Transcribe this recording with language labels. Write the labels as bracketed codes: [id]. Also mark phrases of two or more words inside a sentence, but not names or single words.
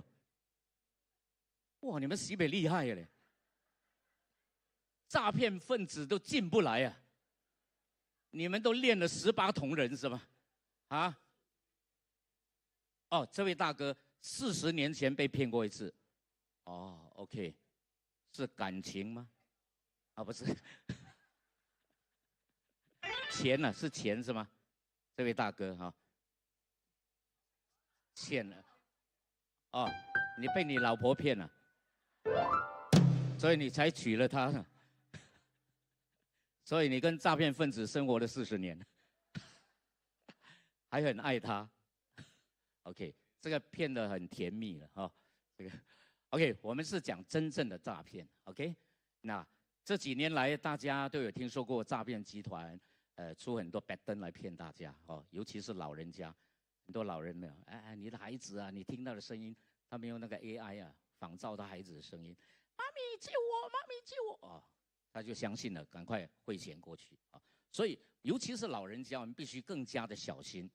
[zh] 哇，你們西北厲害嘞，詐騙分子都進不來啊！你們都練了18銅人是吧？啊？哦，這位大哥40年前被騙過一次，哦 ，OK，是感情嗎？啊，不是，錢呢、啊？是錢是嗎？這位大哥哈、啊，欠了，哦，你被你老婆騙了，所以你才娶了她呢，所以你跟詐騙分子生活了40年，還很愛她 ，OK，這個騙得很甜蜜了哈、哦，這個 OK， 我們是講真正的詐騙 ，OK， 那。這幾年來，大家都有聽說過詐騙集團，出很多 bad 燈來騙大家，哦，尤其是老人家，很多老人沒有，哎，你的孩子啊，你聽到的聲音，他們用那個 AI 啊，仿造他孩子的聲音，媽咪救我，媽咪救我，哦，他就相信了，趕快匯錢過去啊，所以尤其是老人家，我們必須更加的小心。